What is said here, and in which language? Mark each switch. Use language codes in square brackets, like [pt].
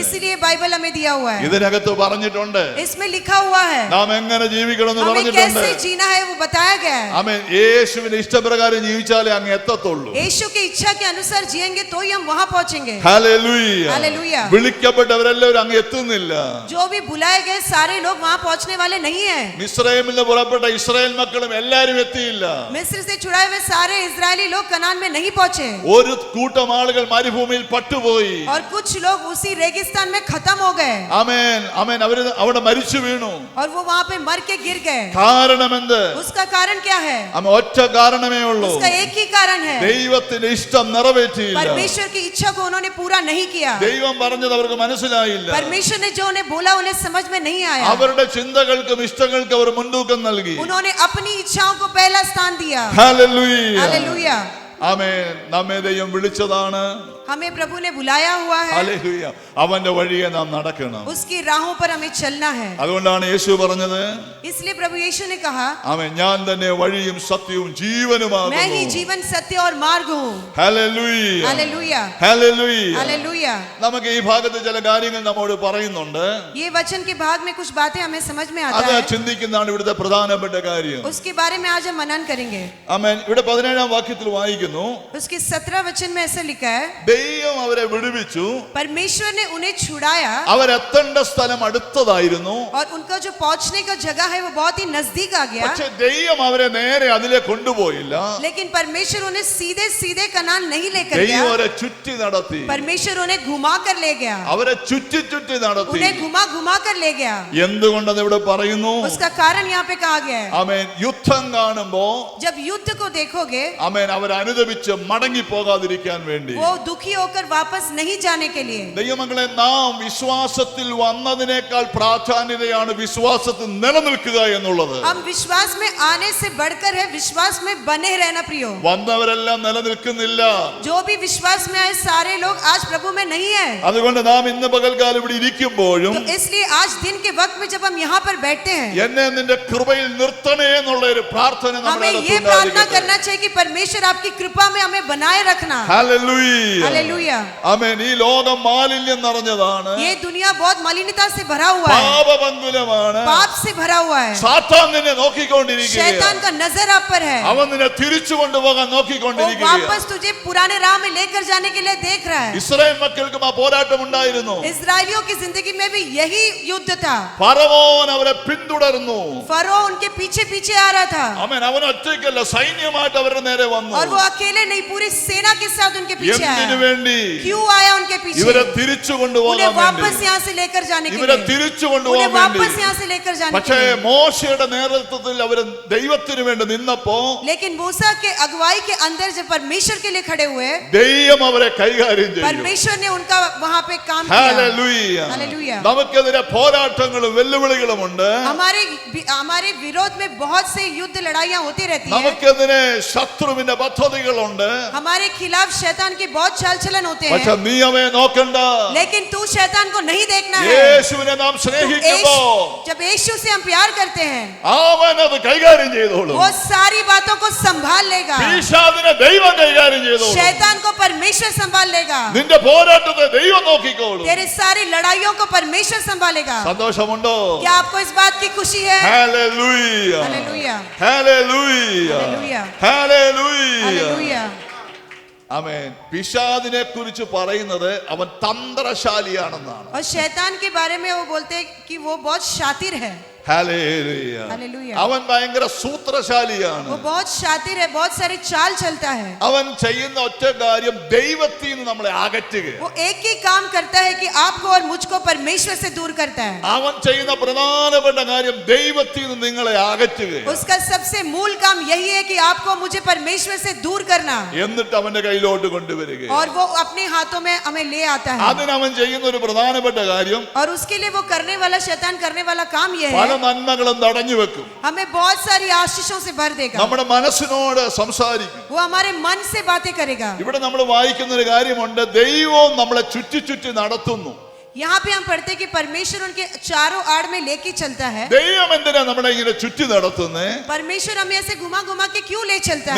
[hi] इसलिए बाइबल हमें दिया हुआ है. [ml] ഇതിനകത്ത് പറഞ്ഞിട്ടുണ്ട് [hi] इसमें लिखा हुआ है [ml] നാം എങ്ങനെ ജീവിക്കണമെന്ന് [hi] हमें [ml] പറഞ്ഞിട്ടുണ്ട്. [hi] कैसे जीना है, वो बताया गया है. [ml] ആമേൻ. യേശുവിന്റെ ഇഷ്ടപ്രകാരം ജീവിച്ചാലേ അങ്ങ് എത്തത്തുള്ളൂ. [hi] यीशु की इच्छा के अनुसार जिएंगे तो ही हम वहां पहुंचेंगे. [ml] ഹല്ലേലൂയ. [hi] हालेलुया. [ml] വിളിക്കപ്പെട്ടവരെല്ലാവരും അങ്ങ് എത്തുന്നില്ല. [hi] जो भी बुलाए गए सारे लोग वहां पहुंचने वाले नहीं है. [ml] മിസ്രയീമിൽ നിന്ന് പുറപ്പെട്ട ഇസ്രായേൽ മക്കളും എല്ലാവരും എത്തിയില്ല. [hi] मिस्र से छुड़ाए हुए सारे इजरायली लोग कनान में नहीं पहुंचे. [ml] ഒരു കൂട്ടം ആളുകൾ മരുഭൂമിയിൽ പട്ടുപോയി. [hi] और कुछ लोग उसी रेगिस्तान में खत्म हो गए. [ml] ആമേൻ. ആമേൻ. അവര് അവിടെ മരിച്ചു വീണു. [hi] और वो वहां पे मर के गिर गए. [ml] കാരണമെന്ത്? [hi] उसका कारण क्या है? [ml] ആമേൻ. ഒറ്റ കാരണമേ ഉള്ളൂ. [hi] उसका एक ही कारण है, [ml] ദൈവത്തിന്റെ ഇഷ്ടം നിറവേറ്റിയില്ല. [hi] परमेश्वर की इच्छा को उन्होंने पूरा नहीं किया. [ml] ദൈവം പറഞ്ഞത് അവർക്ക് മനസ്സിലായില്ല. [hi] परमेश्वर ने जो उन्हें बोला उन्हें समझ में नहीं आया. [ml] അവരുടെ ചിന്തകൾക്കും ഇഷ്ടങ്ങൾക്കും അവർ മുൻതൂക്കം നൽകി. [hi] उन्होंने अपनी इच्छाओं को पहला स्थान दिया. [ml] ഹല്ലേലൂയ. [hi] हालेलुया. [ml] ആമേൻ. നമ്മെ ദൈവം വിളിച്ചതാണ്. [hi] हमें प्रभु ने बुलाया हुआ है. [ml] ഹല്ലേലൂയ. അവന്റെ വഴിയെ നാം നടക്കണം. [hi] उसकी राहों पर हमें चलना है. [ml] അതുകൊണ്ടാണ് യേശു പറഞ്ഞത്, [hi] इसलिए प्रभु यीशु ने कहा, [ml] ആമേൻ, ഞാൻ തന്നെ വഴിയും സത്യവും [hi] मैं [ml] ജീവനുമാകുന്നു. [hi] ही जीवन सत्य और मार्ग हूँ. [ml] ഹല്ലേലൂയ. [hi] हालेलुया. [ml] ഹല്ലേലൂയ. [hi] हालेलुया. [ml] നമുക്ക് ഈ ഭാഗത്ത് ചില കാര്യങ്ങൾ നമ്മോട് പറയുന്നുണ്ട്. [hi] ये वचन के भाग में कुछ बातें हमें समझ में आता [ml] അത് [hi] है. [ml] ചിന്തിക്കുന്നതാണ് ഇവിടുത്തെ പ്രധാനപ്പെട്ട കാര്യം. [hi] उसके बारे में आज हम मनन करेंगे. [ml] ആമേൻ. ഇവിടെ 17-ാം വാക്യത്തിൽ വായിക്കുന്നു, പറയുന്നു, [hi] उसके 17 वचन में ऐसा लिखा है, [ml] ദൈവം അവരെ വിടുവിച്ചു, [hi] परमेश्वर ने उन्हें छुड़ाया [ml] അവരെത്തേണ്ട സ്ഥലം അടുത്തതായിരുന്നു. [hi] और उनका जो पहुंचने का जगह है वो बहुत ही नजदीक आ गया. [ml] പക്ഷെ ദൈവം അവരെ നേരെ അതിലെ കൊണ്ടുപോയില്ല. [hi] लेकिन परमेश्वर उन्हें सीधे सीधे कनान नहीं लेकर [ml] ദൈവം [hi] गया. [ml] അവരെ ചുറ്റി നടത്തി. [hi] परमेश्वर उन्हें घुमा कर ले गया. [ml] അവരെ ചുറ്റി ചുറ്റി നടത്തി. [hi] उन्हें घुमा घुमा कर ले गया. [ml] എന്തുകൊണ്ടെന്ന് ഇവിടെ പറയുന്നു? [hi] उसका कारण यहाँ पे कहा गया है. [ml] ആമേൻ. യുദ്ധം കാണുമ്പോ [hi] जब युद्ध को देखोगे, [ml] ആമേൻ അവർ അനുദപിച്ച് മടങ്ങി പോകാതിരിക്കാൻ വേണ്ടി, [hi] वो दुखी होकर वापस नहीं जाने के लिए. [ml] ദൈവമക്കളെ, നാം വിശ്വാസത്തിൽ വന്നതിനേക്കാൾ പ്രാധാന്യതയാണ് വിശ്വാസത്തിൽ നിലനിൽക്കുക എന്നുള്ളത്. [hi] हम विश्वास में आने से बढ़कर है विश्वास में बने रहना प्रियो. [ml] വന്നവരെല്ലാം നിലനിൽക്കുന്നില്ല. [hi] जो भी विश्वास में आए सारे लोग आज प्रभु में नहीं है. [ml] അതുകൊണ്ട് നാം ഇന്ന് പകൽക്കാലം ഇവിടെ ഇരിക്കുമ്പോഴും [hi] तो इसलिए आज दिन के वक्त में जब हम यहाँ पर बैठते हैं, [ml] എന്നെ നിന്റെ കൃപയിൽ നിർത്തണേ എന്നുള്ള ഒരു പ്രാർത്ഥന നമ്മുടെ [hi] हमें ये प्रार्थना करना चाहिए कि परमेश्वर आपकी कृपा में हमें बनाए रखना. [ml] ഹല്ലേലൂയ. [hi] हालेलुया. [ml] ആമേൻ. ഈ ലോകം മാലിന്യം നിറഞ്ഞതാണ്. [hi] ये दुनिया बहुत मलिनता से भरा हुआ है, [ml] പാപപങ്കുലമാണ്. [hi] पाप से भरा हुआ है. [ml] സാത്താൻ നിന്നെ [hi] शैतान [ml] നോക്കിക്കൊണ്ടിരിക്കുകയാണ്. [hi] का नजर आप पर है. [ml] അവൻ നിന്നെ തിരിച്ചു കൊണ്ടുപോകാൻ [hi] वो [ml] നോക്കിക്കൊണ്ടിരിക്കുകയാണ്. [hi] वापस तुझे पुराने राह में लेकर जाने के लिए देख रहा है. [ml] ഇസ്രായേൽ മക്കൾക്കും ആ പോരാട്ടം ഉണ്ടായിരുന്നു. [hi] इस्राएलियों की जिंदगी में भी यही युद्ध था. [ml] ഫറവോൻ അവരെ പിന്തുടർന്നു. [hi] फरो उनके पीछे पीछे आ रहा था. [ml] ആമേൻ. അവൻ ഒറ്റയ്ക്കല്ല, സൈന്യമായിട്ട് അവരുടെ നേരെ വന്നു. [hi] और वो अकेले नहीं, पूरी सेना के साथ उनके पीछे [ml] എന്തിനു [hi] आया. [ml] വേണ്ടി? [hi] क्यों आया उनके पीछे? [ml] ഇവരെ തിരിച്ചു [hi] उन्हें [ml] കൊണ്ടുപോകാൻ [hi] वापस [ml] വേണ്ടി. [hi] यहाँ से लेकर जाने के [ml] ഇവരെ [hi] लिए. [ml] തിരിച്ചു [hi] उन्हें [ml] കൊണ്ടുപോകാൻ [hi] वापस [ml] വേണ്ടി. [hi] यहाँ से लेकर जाने के [ml] പക്ഷേ [hi] लिए. [ml] മോശയുടെ നേതൃത്വത്തിൽ അവര് ദൈവത്തിന് വേണ്ടി നിന്നപ്പോ [hi] लेकिन मूसा के अगुवाई के अंदर जब परमेश्वर के लिए खड़े हुए, [ml] ദൈവം അവരെ കൈകാര്യം ചെയ്തു. [hi] परमेश्वर ने उनका वहां पे काम किया. [ml] ഹല്ലേലൂയ. [hi] हालेलुया. [ml] നമുക്കെതിരെ പോരാട്ടങ്ങളും വെല്ലുവിളികളുമുണ്ട്. [hi] हमारे विरोध में बहुत से युद्ध लड़ाइयां होती रहती है. [ml] നമുക്കെതിരെ ശത്രുവിന്റെ പദ്ധതികളുണ്ട്. [hi] हमारे खिलाफ शैतान के बहुत चाल चलन होते हैं. [ml] പക്ഷെ നീ അവയെ നോക്കണ്ട. [hi] लेकिन तू शैतान को नहीं देखना है. [ml] യേശുവിനെ നാം സ്നേഹിക്കുമ്പോ [hi] जब यीशु से हम प्यार करते हैं, [ml] അവൻ അത് കൈകാര്യം ചെയ്തോളും. [hi] वो सारी बातों को संभाल लेगा. [ml] പിശാചിനെ ദൈവം കൈകാര്യം ചെയ്തോളും. [hi] शैतान को परमेश्वर संभाल लेगा. [ml] നിന്റെ പോരാട്ടത്തെ ദൈവം നോക്കിക്കോളും. [hi] तेरी सारी लड़ाइयों को परमेश्वर संभालेगा. [ml] സന്തോഷമുണ്ടോ? [hi] क्या आपको इस बात की खुशी है? [ml] Hallelujah. [hi] Hallelujah. [ml] Hallelujah. [hi] Hallelujah. [ml] Hallelujah. [hi] Hallelujah. [ml] ആമേൻ. പിശാചിനെ കുറിച്ച് പറയുന്നത് അവൻ തന്ത്രശാലിയാണെന്നാണ്. [hi] और शैतान के बारे में वो बोलते हैं कि वो बहुत शातिर है. [ml] ഹല്ലേലൂയ. [hi] हालेलुया. [ml] അവൻ ഭയങ്കര സൂത്രശാലിയാണ്. [hi] वो बहुत शातिर है, बहुत सारे चाल चलता है. [ml] അവൻ ചെയ്യുന്ന ഒറ്റ കാര്യം ദൈവത്തിൽ നിന്ന് നമ്മളെ അകറ്റുക. [hi] वो एक ही काम करता है कि आपको और मुझको परमेश्वर से दूर करता है. [ml] അവൻ ചെയ്യുന്ന പ്രധാനപ്പെട്ട കാര്യം ദൈവത്തിൽ നിന്ന് നിങ്ങളെ അകറ്റുക. [hi] उसका सबसे मूल काम यही है कि आपको मुझे परमेश्वर से दूर करना. [ml] എന്നിട്ട് അവന്റെ കയ്യിലോട്ട് കൊണ്ടുവരിക. [hi] और वो अपने हाथों में हमें ले आता है. [ml] അതിന് അവൻ ചെയ്യുന്ന ഒരു പ്രധാനപ്പെട്ട കാര്യം, [hi] और उसके लिए वो करने वाला शैतान करने वाला काम यह [ml] പല [hi] है, [ml] നന്മകളും തടഞ്ഞു വെക്കും. [hi] हमें बहुत सारी आशीषों से भर देगा. [ml] നമ്മുടെ മനസ്സിനോട് സംസാരിക്കും. [hi] वो हमारे मन से बातें करेगा. [ml] ഇവിടെ നമ്മൾ വായിക്കുന്ന ഒരു കാര്യമുണ്ട്, ദൈവവും നമ്മളെ ചുറ്റി ചുറ്റി നടത്തുന്നു. [hi] यहाँ पे हम पढ़ते हैं कि परमेश्वर उनके चारों आड़ में लेके चलता है. [ml] ദൈവം എന്തിനാ നമ്മളെ ഇങ്ങനെ ചുറ്റി നടത്തുന്നേ? [hi] परमेश्वर हमें ऐसे घुमा घुमा के क्यों ले चलता